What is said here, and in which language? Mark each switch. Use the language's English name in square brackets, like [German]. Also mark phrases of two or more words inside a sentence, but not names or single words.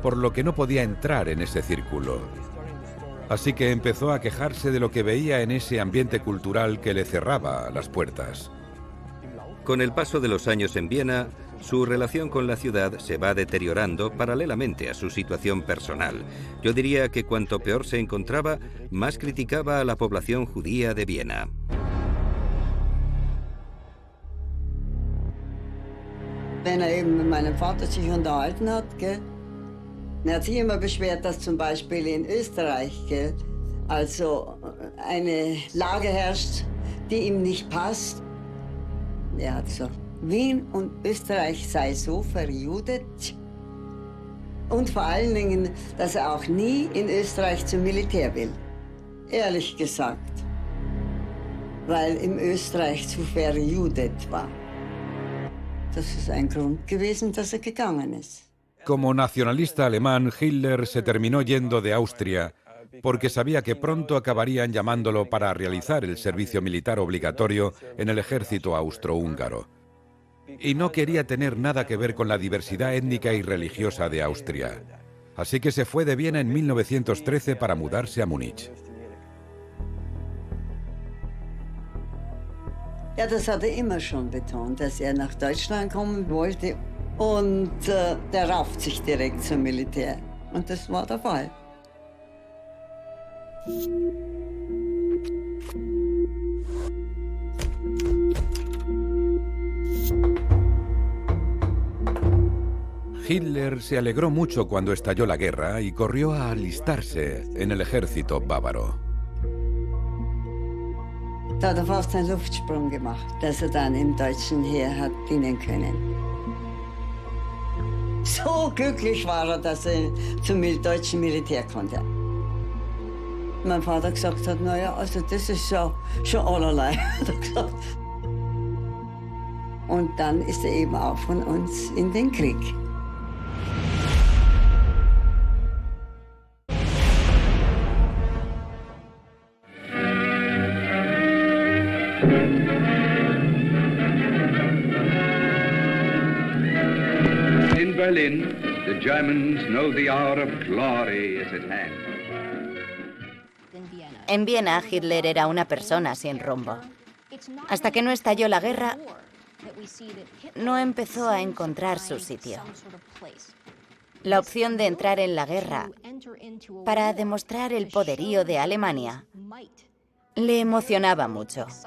[Spanish] por lo que no podía entrar en ese círculo. Así que empezó a quejarse de lo que veía en ese ambiente cultural que le cerraba las puertas. Con el paso de los años en Viena, su relación con la ciudad se va deteriorando paralelamente a su situación personal. Yo diría que cuanto peor se encontraba, más criticaba a la población judía de Viena. [German] Wenn eben mit meinem Vater sich unterhalten hat, gell? Er hat sich immer beschwert, dass zum Beispiel in Österreich, gell, also eine Lage herrscht, die ihm nicht passt. Er hat gesagt, Wien und Österreich sei so verjudet und vor allen Dingen, dass er auch nie in Österreich zum Militär will. Ehrlich gesagt, weil in Österreich zu verjudet war. Das ist ein Grund gewesen, dass er gegangen ist. [Spanish] Como nacionalista alemán, Hitler se terminó yendo de Austria porque sabía que pronto acabarían llamándolo para realizar el servicio militar obligatorio en el ejército austrohúngaro. Y no quería tener nada que ver con la diversidad étnica y religiosa de Austria. Así que se fue de Viena en 1913 para mudarse a Múnich. [German] Ja, das hat er immer schon betont, dass er nach Deutschland kommen wollte. Und der rafft sich direkt zum Militär. Und das war der Fall. [Spanish] Hitler se alegró mucho cuando estalló la guerra y corrió a alistarse en el ejército bávaro. [German] Da hat er fast einen Luftsprung gemacht, dass er dann im deutschen Heer hat dienen können. So glücklich war er, dass er zum deutschen Militär konnte. Mein Vater gesagt hat, naja, also das ist schon allerlei, hat er gesagt. Und dann ist er eben auch von uns in den Krieg. [English] In Berlin, the Germans know the hour of glory is at hand. [Spanish] En Viena, Hitler era una persona sin rumbo. Hasta que no estalló la guerra, no empezó a encontrar su sitio. La opción de entrar en la guerra para demostrar el poderío de Alemania le emocionaba mucho.